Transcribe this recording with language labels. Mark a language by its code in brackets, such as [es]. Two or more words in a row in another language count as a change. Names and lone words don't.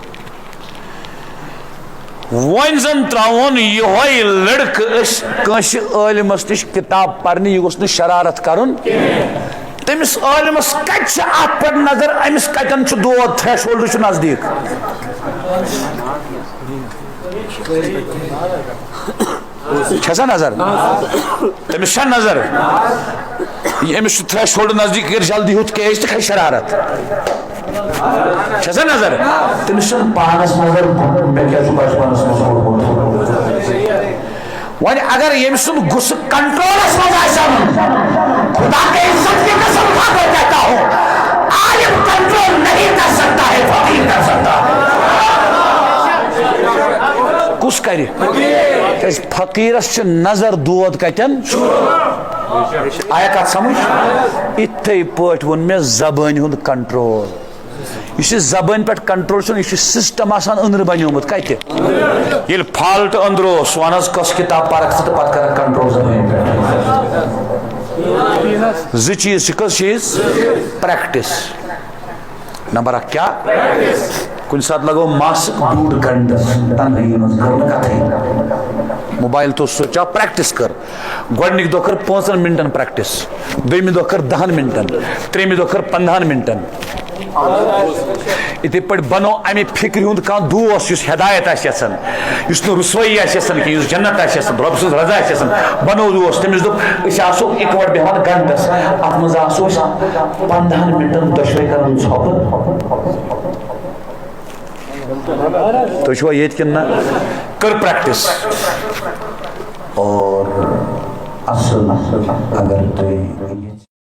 [ks] وۄنۍ زن تراوُن یِہوے لڑکہٕ أسۍ کٲنٛسہِ عٲلمس نِش کِتاب پرنہِ یہِ گوٚژھ نہٕ شرارت کرُن تٔمِس عٲلمس کتہِ چھِ اتھ پٮ۪ٹھ نظر أمِس کتٮ۪ن چھُ دود تھریش ہولڈ چھُ نزدیٖک چھسا نظر تمس چھا نظر امس تھریش ہولڈ نزدیک کر جلدی ہوت کیش تو کھسہِ شرارت چھسا نظر تمس چھن پانس نظر مےٚ کیٛاہ چھُ بچپنس منٛز کوٚرمُت وۄنۍ اگر ییٚمہِ سُنٛد غصہٕ کنٹرولس منٛز آسہِ اَنُن [ur] خدا کے عزت کی قسم کھا کر کہتا ہوں عالم کنٹرول نہیں کر سکتا ہے [ks] فقیر کر سکتا ہے کس کرِ فقیرس چھ نظر دود کتن آیا کت سمجھ اتھے پٲٹھۍ ووٚن مےٚ زبٲنۍ ہُنٛد کنٹرول یُس یہِ زبٲنۍ پٮ۪ٹھ کنٹرول چھُنہٕ یہِ چھُ سسٹم آسان أنٛدرٕ بنیومُت کتہِ ییٚلہِ فالٹ أنٛدرٕ اوس وَن حظ کۄس کِتاب پرکھ ژٕ تہٕ پتہٕ کرکھ کنٹرول زبٲنۍ پٮ۪ٹھ زٕ چیٖز چھِ کٔژ چیٖز پریکٹس نمبر 1 کیا کُنہِ ساتہٕ لگو ماسک 2 گنٹس تنہٲیی منٛز کٔر نہٕ کتھٕے موبایل تو سوچ آف پریکٹس کر گۄڈنِکۍ دۄہ کر 5 منٹن پریکٹس دوٚیمہِ دۄہ کر 10 منٹن ترٛیٚیمہِ دۄہ کر 15 منٹن یِتھٕے پٲٹھۍ بنو امہِ فکرِ ہُنٛد کانٛہہ دوست یُس ہدایت آسہِ یژھان یُس نہٕ رُسوٲیی آسہِ یژھان کینٛہہ یُس جنت آسہِ یژھان رۄب سٕنٛز رضا آسہِ یژھان بنو دوست تٔمِس دوٚپ أسۍ آسو اِکوٹ بیٚہوان گنٹس اتھ منٛز آسو أسۍ 15 منٹن دۄشوے کران ژھۄپہٕ تُہۍ چھُوا ییٚتہِ کِنہٕ نہ کٔر پریکٹس اور اصل اگر تُہۍ